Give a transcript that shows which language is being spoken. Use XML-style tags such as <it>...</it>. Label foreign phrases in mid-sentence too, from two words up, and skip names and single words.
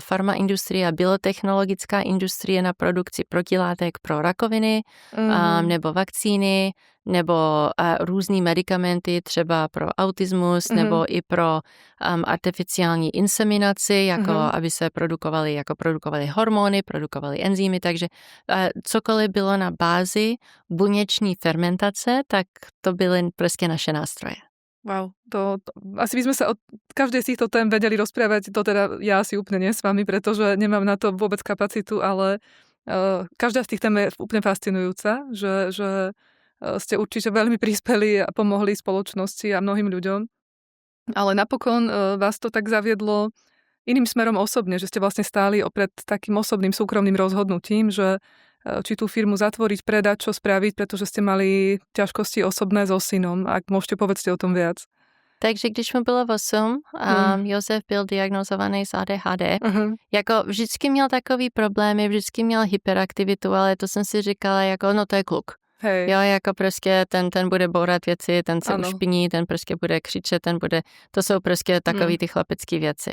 <cs>farmaindustrie a biotechnologická industrie na produkci protilátek pro rakoviny nebo vakcíny, nebo různý medicamenty třeba pro autismus, nebo i pro artificiální inseminaci, jako aby se produkovaly hormony, produkovaly enzymy, takže cokoliv bylo na bázi buněční fermentace, tak to byly prostě naše nástroje.</cs> <sk>Wow, to asi by sme sa o každej z týchto tém vedeli rozprávať, to teda ja asi úplne nie s vami, pretože nemám na to vôbec kapacitu, ale každá z tých tém je úplne fascinujúca, že ste určite veľmi prispeli a pomohli spoločnosti a mnohým ľuďom. Ale napokon vás to tak zaviedlo iným smerom osobne, že ste vlastne stáli opred takým osobným súkromným rozhodnutím, že či tú firmu zatvoriť, predať, čo spraviť, pretože ste mali ťažkosti osobné so synom. Ak môžete, povedzte o tom viac.</sk> <cs>Takže když mu bylo 8, Josef byl diagnozovaný s ADHD. Jako vždycky měl takový problémy, vždycky měl hyperaktivitu, ale to jsem si říkala, jako no to je kluk.</cs> <sk>Hej.</sk> <cs>Jo, jako prostě ten bude bourat věci, ten se ušpiní, ten prostě bude křičet, to jsou prostě takový ty chlapecký věci.</cs>